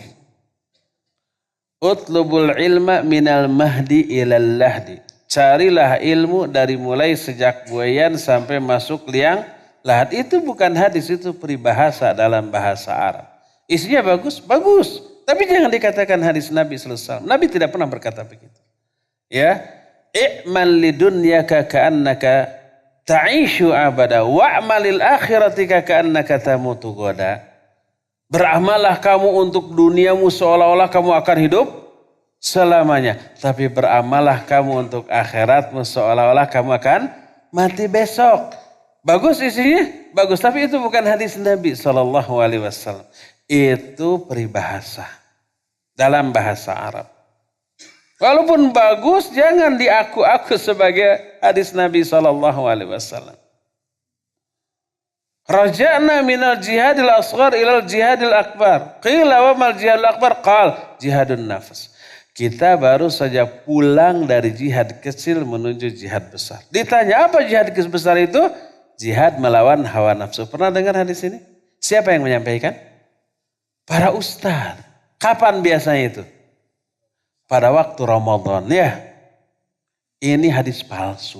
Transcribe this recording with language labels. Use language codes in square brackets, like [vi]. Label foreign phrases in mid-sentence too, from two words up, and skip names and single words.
[ar] اطلبوا العلم من المهد إلى اللحد. [id] Carilah ilmu dari mulai sejak buayan sampai masuk liang lahat. Itu bukan hadis, itu peribahasa dalam bahasa Arab. Isinya bagus, bagus. Tapi jangan dikatakan hadis Nabi SAW. Nabi tidak pernah berkata begitu. Ya, [ar] اعمل لدنياك كأنك تعيش أبدا واعمل لآخرتك كأنك تموت غدا. [id] Beramallah kamu untuk duniamu seolah-olah kamu akan hidup selamanya. Tapi beramallah kamu untuk akhiratmu seolah-olah kamu akan mati besok. Bagus isinya? Bagus. Tapi itu bukan hadis Nabi SAW. Itu peribahasa dalam bahasa Arab. Walaupun bagus, jangan diaku-aku sebagai hadis Nabi SAW. [ar] رجعنا من الجهاد الأصغر إلى الجهاد الأكبر. قيل وما الجهاد الأكبر? قال جهاد النفس. [id] Kita baru saja pulang dari jihad kecil menuju jihad besar. Ditanya apa jihad besar itu? Jihad melawan hawa nafsu. Pernah dengar hadis ini? Siapa yang menyampaikan? Para ustaz. Kapan biasanya itu? Pada waktu Ramadan ya. Ini hadis palsu.